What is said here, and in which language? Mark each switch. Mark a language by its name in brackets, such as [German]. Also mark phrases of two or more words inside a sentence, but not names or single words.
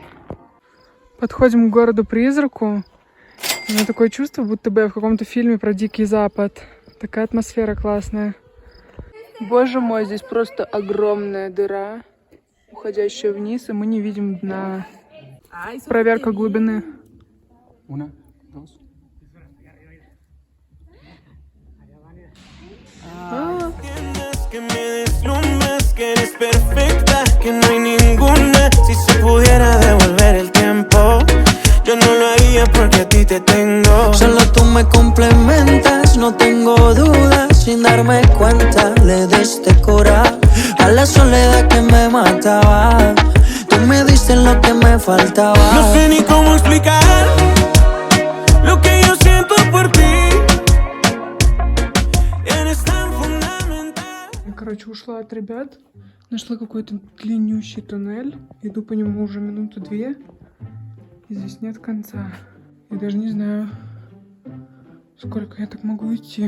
[Russian] Подходим к городу-призраку. У меня такое чувство, будто бы я в каком-то фильме про Дикий Запад. Такая атмосфера классная. Боже мой, здесь просто огромная дыра, уходящая вниз, и мы не видим дна. Проверка глубины. [Spanish] Que me deslumbres, que eres perfecta, que no hay ninguna. Si se pudiera devolver el tiempo, yo no lo haría porque a ti te tengo. Solo tú me complementas, no tengo dudas. Sin darme cuenta, le diste cura a la soledad que me mataba. Tú me diste lo que me faltaba. No sé ni cómo explicar lo que yo siento por ti. [Russian] Короче, ушла от ребят, нашла какой-то длиннющий туннель, иду по нему уже минуты 2, и здесь нет конца. Я даже не знаю, сколько я так могу идти.